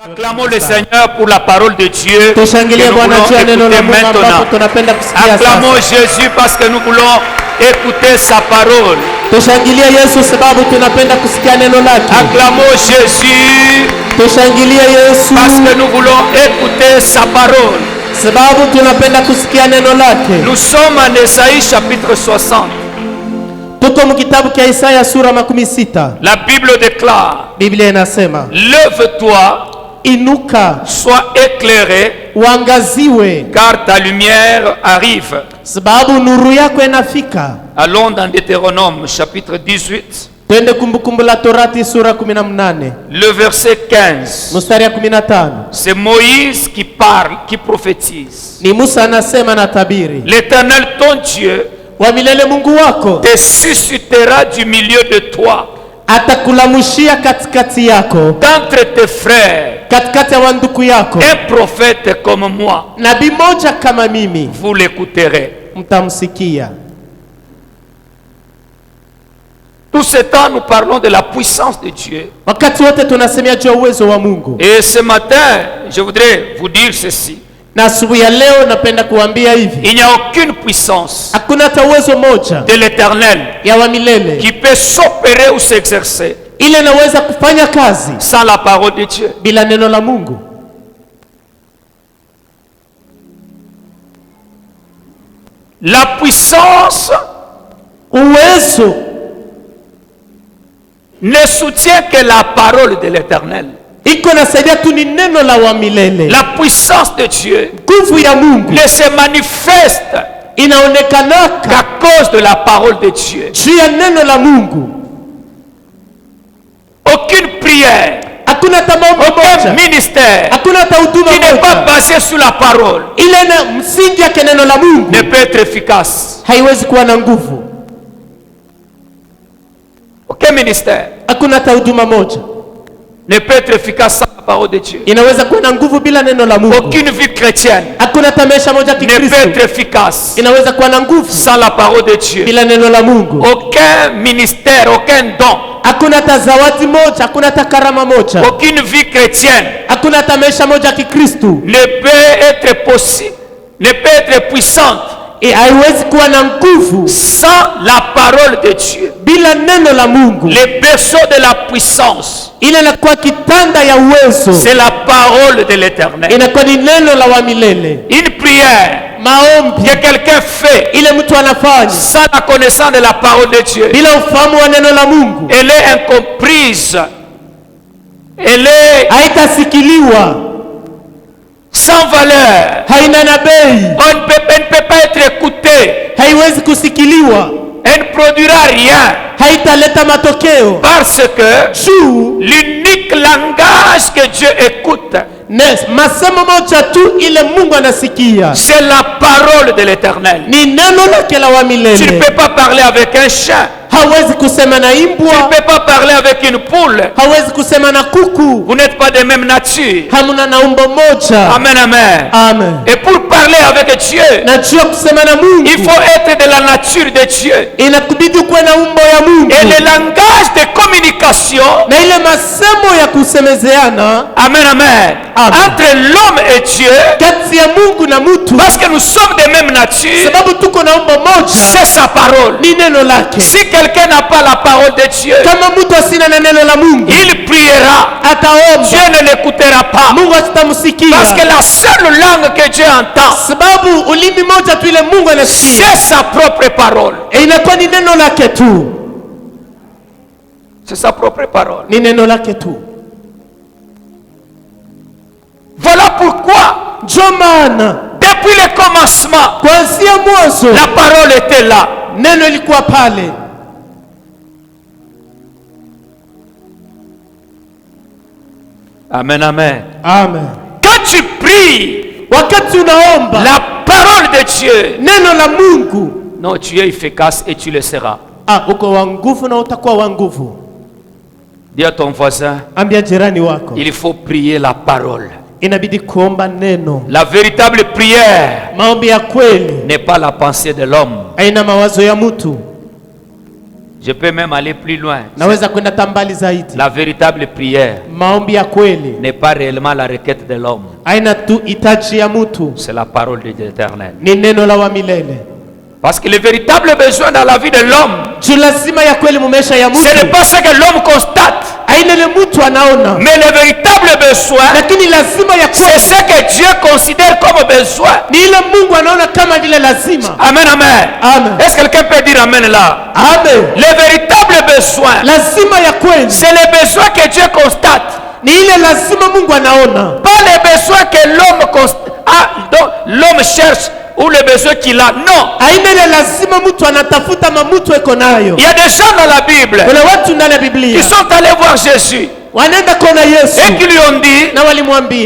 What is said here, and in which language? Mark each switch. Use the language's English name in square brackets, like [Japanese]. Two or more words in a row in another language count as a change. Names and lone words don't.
[French] Acclamons le Seigneur pour la parole de Dieu que nous [Swahili] Tushangilie [French] voulons [Swahili] Bwana juu ya neno la [French] écouter [Swahili] Mungu ambapo [French] maintenant. [Swahili] tunapenda kusikia [French] Acclamons [Swahili] sasa. [French] Jésus parce que nous voulons écouter sa parole. [Swahili] Tushangilie Yesu sababu tunapenda kusikia neno lake. [French] Acclamons Jésus [Swahili] Tushangilie Yesu [French] parce que nous voulons écouter sa parole. [Swahili] sababu tunapenda kusikia neno lake. [French] Nous sommes en Ésaïe chapitre 60. [Swahili] Tuko mkitabu cha Isaya sura 16. [French] La Bible déclare: [Swahili] Biblia inasema, [French] lève-toi, [Swahili] inuka [French] sois éclairé, [Swahili] uangaziwe [French] car ta lumière arrive. [Swahili] sababu nuru yako inafika. [French] Allons dans Deutéronome chapitre 18, [Swahili] Twende Kumbukumbu la Torati sura 18 [French] le verset 15. [Swahili] mstari ya 15. [French] C'est Moïse qui parle, qui prophétise. [Swahili] Ni Musa anasema na tabiri. [French] L'Éternel ton Dieu [Swahili] Wa milele Mungu wako [French] te suscitera du milieu de toi, [Swahili] atakulamushia katikati yako, [French] d'entre tes frères, [Swahili] katikati ya wanduku yako, [French] un prophète comme moi. [Swahili] nabii moja kama mimi, [French] Vous l'écouterez. [Swahili] mtamsikia. [French] Tout ce temps, nous parlons de la puissance de Dieu. [Swahili] Wakati wote tunasemea juu ya uwezo wa Mungu. [French] Et ce matin, je voudrais vous dire ceci. [Swahili] Na asubuhi ya leo napenda kuambia hivi, [French] Il n'y a aucune puissance [Swahili] hakuna hata uwezo moja [French] de l'Éternel [Swahili] ya wa milele [French] qui peut s'opérer ou s'exercer [Swahili] ile inaweza kufanya kazi [French] sans la parole de Dieu. [Swahili] bila neno la Mungu. [French] La puissance [Swahili] Uwezo [French] ne soutient que la parole de l'Éternel. [Swahili] iko nasaidia tu ni neno la wa milele. [French] La puissance de Dieu [Swahili] Nguvu ya Mungu [French] ne se manifeste [Swahili] inaonekanaka [French] qu'à cause de la parole de Dieu. [Swahili] juu ya neno la Mungu. [French] Aucune prière, [Swahili] Hakuna hata maombi [French] aucun [Swahili] moja, [French] ministère [Swahili] hakuna hata huduma [French] qui n'est pas [Swahili] moja [French] basé sur la parole [Swahili] ile na msingi yake neno la Mungu [French] ne peut être efficace. [Swahili] haiwezi kuwa na nguvu. [French] Aucun ministère [Swahili] Hakuna hata huduma moja [French] ne peut être efficace sans la parole de Dieu. [Swahili] inaweza kuwa na nguvu bila neno la Mungu. [French] Aucune vie chrétienne [Swahili] Hakuna hata maisha moja ya [French] ne peut [Swahili] Kikristo [French] être efficace [Swahili] inaweza kuwa na nguvu [French] sans la parole de Dieu. [Swahili] bila neno la Mungu. [French] Aucun ministère, aucun don, [Swahili] Hakuna hata zawadi moja, hakuna hata karama moja, [French] aucune vie chrétienne [Swahili] hakuna hata maisha moja ya Kikristo [French] ne peut être possible, ne peut être puissante [Swahili] haiwezi kuwa na nguvu [French] sans la parole de Dieu. [Swahili] bila neno la Mungu. [French] Le berceau de la puissance, [Swahili] Ile inakuwa kitanda ya uwezo, [French] c'est la parole de l'Éternel. [Swahili] inakuwa ni neno la wa milele. [French] Une prière [Swahili] Maombi [French] que quelqu'un fait [Swahili] ile mtu anafanya [French] sans la connaissance de la parole de Dieu, [Swahili] bila ufahamu wa neno la Mungu [French] elle est incomprise, elle est [Swahili] haitasikiliwa, [French] sans valeur. [Swahili] haina na bei, [French] Elle ne peut pas être écoutée, [Swahili] haiwezi kusikiliwa, [French] elle ne produira rien [Swahili] haitaleta matokeo. [French] parce que [Swahili] Juu [French] l'unique langage que Dieu écoute, [Swahili] masemo moja tu ile Mungu anasikia [French] c'est la parole de l'Éternel. [Swahili] ni neno lake la wa [French] Tu ne [Swahili] milele. [French] peux pas parler avec un chien, [Swahili] Hawezi kusema na [French] tu ne [Swahili] imbwa, [French] peux pas parler avec une poule. [Swahili] hawezi kusema na kuku, [French] Vous n'êtes pas de même nature. [Swahili] hamuna na umbo moja. [French] Amen, amen. [Swahili] Amen. [French] Et pour parler avec Dieu, [Swahili] Na juu ya kusema na Mungu [French] il faut être de la nature de Dieu. [Swahili] inakubidi kuwe na umbo ya Mungu, [French] Et le langage de communication, [Swahili] na ile masemo ya kusemezeana [French] amen, amen, [Swahili] Amen. [French] entre l'homme et Dieu, [Swahili] kati ya Mungu na mtu, [French] parce que nous sommes de même nature, [Swahili] sababu tuko na umbo moja, [French] c'est sa parole. [Swahili] ni neno lake. [French] Si quelqu'un n'a pas la parole de Dieu, [Swahili] Kama mtu asina na neno la Mungu [French] il priera, [Swahili] ataomba, [French] Dieu ne l'écoutera pas. [Swahili] Mungu [French] Parce que [Swahili] asitamsikia, [French] la seule langue que Dieu entend, [Swahili] sababu ulimi moja tu ile Mungu anasikia, [French] c'est sa propre parole. [Swahili] inakuwa ni neno lake tu, [French] C'est sa propre parole. [Swahili] ni neno lake tu. [French] Voilà pourquoi, [Swahili] Ndio maana [French] depuis le commencement, [Swahili] kuanzia mwanzo [French] la parole était là. [Swahili] neno ilikuwa pale. [French] Amen, amen. [Swahili] Amen. [French] Quand tu pries [Swahili] Wakati unaomba [French] la parole de Dieu, [Swahili] neno la Mungu, [French] non, tu es efficace et tu le seras. [Swahili] uko wa nguvu na utakuwa wa nguvu. [French] Dis à ton voisin, [Swahili] Ambia jirani wako, [French] il faut prier la parole. [Swahili] inabidi kuomba neno. [French] La véritable prière [Swahili] Maombi ya kweli [French] n'est pas la pensée de l'homme. [Swahili] haina mawazo ya mtu. [French] Je peux même aller plus loin. [Swahili] Naweza kwenda tambali zaidi. [French] La véritable prière [Swahili] Maombi ya kweli [French] n'est pas réellement la requête de l'homme. [Swahili] haina tu hitaji ya mtu, [French] C'est la parole de l'Éternel. [Swahili] ni neno la wa milele. [French] Parce que le véritable besoin dans la vie de l'homme, [Swahili] Juu lazima ya kweli mumesha ya mtu, [French] ce n'est pas ce que l'homme constate, [Swahili] haina ile mtu anaona, [French] mais le véritable besoin, [Swahili] lakini lazima ya [French] c'est [Swahili] kweli [French] ce que Dieu considère comme besoin. [Swahili] ni ile Mungu anaona kama vile lazima. [French] Amen, amen. [Swahili] Amen. [French] Est-ce que quelqu'un peut dire amen là? [Swahili] Amen. [French] Le véritable besoin, [Swahili] Lazima ya kweli [French] c'est le besoin que Dieu constate, [Swahili] ni ile lazima Mungu anaona, [French] pas les besoins que l'homme donc l'homme cherche ou les besoins qu'il a. Non. [Swahili] haina ile lazima mtu anatafuta mamutu eko nayo. [French] Il y a des gens dans la Bible [Swahili] Kuna watu ndani ya [French] qui [Swahili] Biblia [French] sont allés voir Jésus [Swahili] wanaenda kuona Yesu [French] et qui lui ont dit, [Swahili] na walimwambia,